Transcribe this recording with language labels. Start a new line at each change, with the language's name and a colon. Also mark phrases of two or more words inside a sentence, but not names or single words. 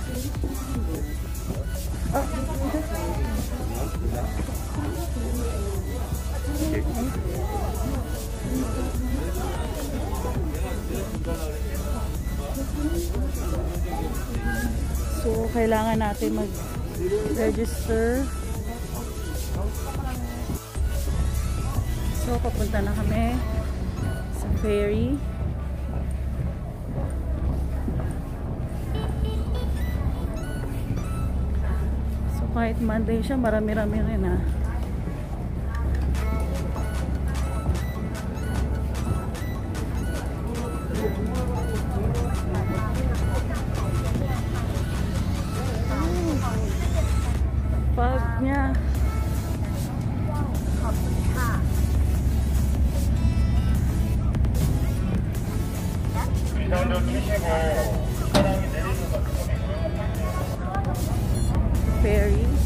Filipino: Oh, so kailangan natin mag-register. So papunta na kami sa ferry. So kahit Monday siya, marami-rami rin ha. Pag niya. Ferry.